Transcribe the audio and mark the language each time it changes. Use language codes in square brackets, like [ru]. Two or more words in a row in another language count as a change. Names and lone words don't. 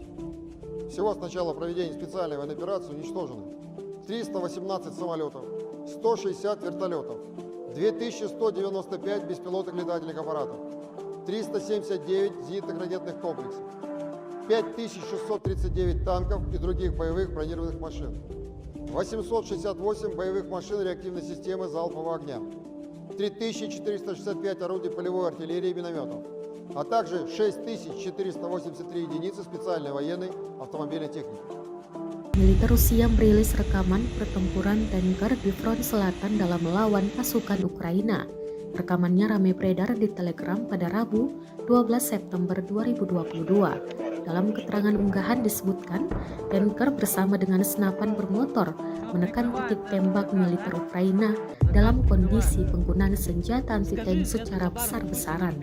[ru] Всего с начала проведения специальной военной операции уничтожено 318 самолетов, 160 вертолетов, 2195 беспилотных летательных аппаратов, 379 зенитных ракетных комплексов, 5639 танков и других боевых бронированных машин, 868 боевых машин реактивной системы залпового огня, 3465 орудий полевой артиллерии и минометов, а также 6483 единицы специальной военной автомобильной техники. [id] Militer Rusia merilis rekaman pertempuran tanker di front selatan dalam melawan pasukan Ukraina. Rekamannya ramai beredar di Telegram pada Rabu, 12 September 2022. Dalam keterangan unggahan disebutkan, tanker bersama dengan senapan bermotor menekan titik tembak militer Ukraina dalam kondisi penggunaan senjata anti-tank secara besar-besaran.